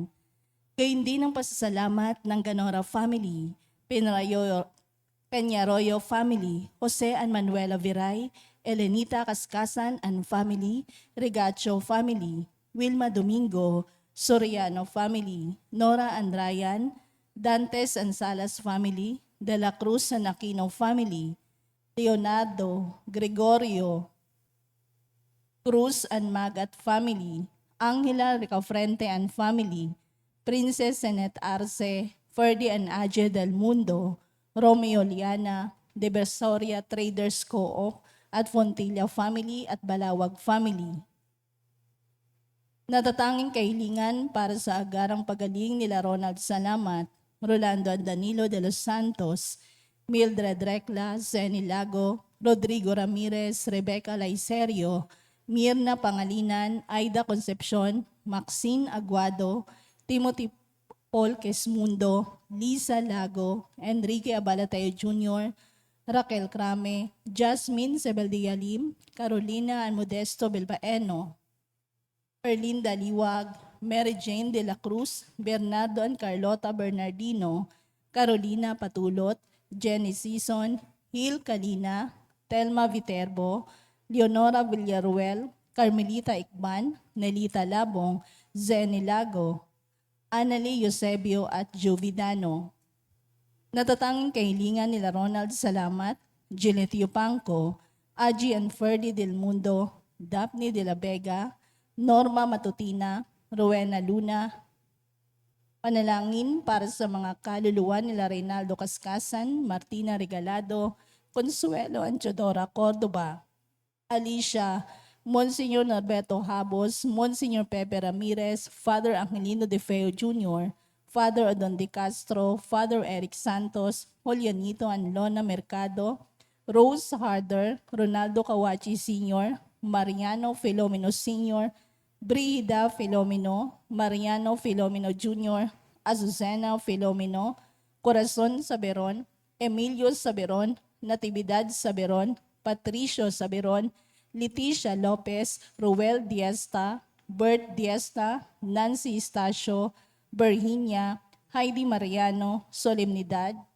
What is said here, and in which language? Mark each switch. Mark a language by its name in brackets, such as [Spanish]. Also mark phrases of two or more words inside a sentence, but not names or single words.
[Filipino] Gayon din ang pasasalamat ng Ganora family, Peñarroyo family, Jose and Manuela Viray, Elenita Cascasan and family, Regacho family, Wilma Domingo, Soriano family, Nora and Ryan, Dantes and Salas family, De La Cruz and Aquino family, Leonardo, Gregorio, Cruz and Magat family, Angela Ricafrente and family, Princess Senet Arce, Ferdy and Aje del Mundo, Romeo Liana, De Bersoria Traders Co-op, at Fontilla family at Balawag family. Natatanging kahilingan para sa agarang pagaling nila Ronald Salamat, Rolando and Danilo de los Santos, Mildred Recla, Zeni Lago, Rodrigo Ramirez, Rebecca Laicerio, Mirna Pangalinan, Aida Concepcion, Maxine Aguado, Timothy Paul Quesmundo, Lisa Lago, Enrique Abalateo Jr., Raquel Crame, Jasmine Sebeldia Lim, Carolina and Modesto Bilbaeno, Erlinda Liwag, Mary Jane de la Cruz, Bernardo and Carlota Bernardino, Carolina Patulot, Jenny Sison, Hil Kalina, Telma Viterbo, Leonora Villaruel, Carmelita Ikban, Nelita Labong, Zeni Lago, Annalie Eusebio at Jovidano. Natatanging kahilingan nila Ronald Salamat, Juliet Yupanco, Aji and Ferdy del Mundo, Daphne de la Vega, Norma Matutina, Rowena Luna. Panalangin para sa mga kaluluwa nila Reynaldo Cascasan, Martina Regalado, Consuelo Anchodora Cordoba, Alicia, Monsignor Norberto Habos, Monsignor Pepe Ramirez, Father Angelino De Feo Jr., Father Odon De Castro, Father Eric Santos, Julianito and Lona Mercado, Rose Harder, Ronaldo Kawachi Sr., Mariano Filomeno Sr., Brida Filomeno, Mariano Filomeno Jr., Azucena Filomeno, Corazon Saberon, Emilio Saberon, Natividad Saberon, Patricio Saberon, Leticia Lopez, Ruel Diesta, Bert Diesta, Nancy Estacio, Virginia, Heidi Mariano, Solemnidad,